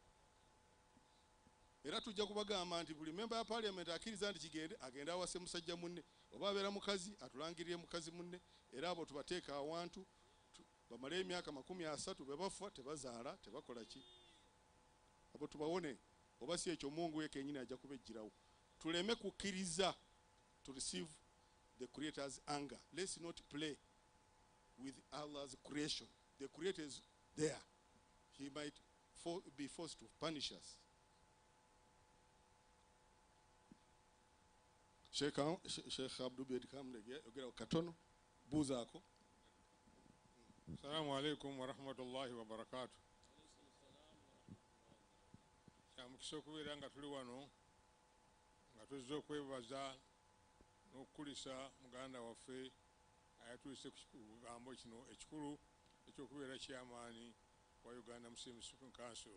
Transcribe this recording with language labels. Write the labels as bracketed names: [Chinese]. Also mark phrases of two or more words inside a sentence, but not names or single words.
[Ganda] Era tujja kubagamba nti buli member ya parliament akkiriza nti kigende agenda awase musajja munne, oba abeera mukazi atulangirire mukazi munne, era abo tubateeka awantu bamale emyaka 30 bebafa tebazaala tebakola ki. Abo tubawone, oba si ekyo Mungu yekennyini ajja kubejjirawo. Tuleme kukkiriza [English] to receive the Creator's anger. Let's not play with Allah's creation. The Creator is there. He might be forced to punish us. [Ganda] Sheikh Abdul Bedi Kamlege ogera katono buzaako. [Arabic] السلام عليكم ورحمة الله وبركاته. [Ganda] Kyamukisa okubeera nga tuli wano nga tuzze okwebaza n'okukulisa muganda waffe ayatulise ku kigambo kino ekikulu ekyokubeera kyamaani wa Uganda Muslim Supreme Council.